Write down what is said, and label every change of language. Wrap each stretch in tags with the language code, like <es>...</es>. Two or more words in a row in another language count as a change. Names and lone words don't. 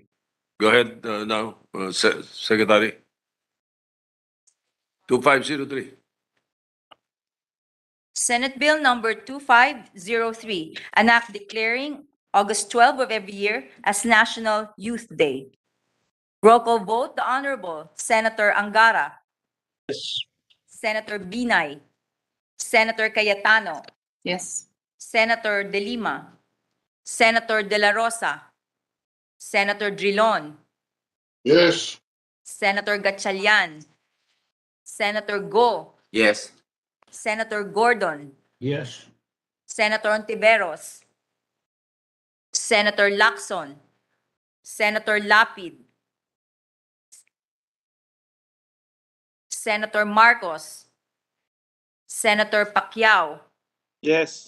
<en>Go ahead now, Secretary. 2503. Senate Bill number 2503, an act declaring August 12 of every year as National Youth Day. Roll call vote, the Honorable Senator Angara. Yes. Senator Binay. Senator Cayetano. Yes. Senator De Lima. Senator De La Rosa. Senator Drilon. Yes. Senator Gatchalian. Senator Go. Yes. Senator Gordon. Yes. Senator Ontiveros. Senator Lacson. Senator Lapid. Senator Marcos. Senator Pacquiao. Yes.</en>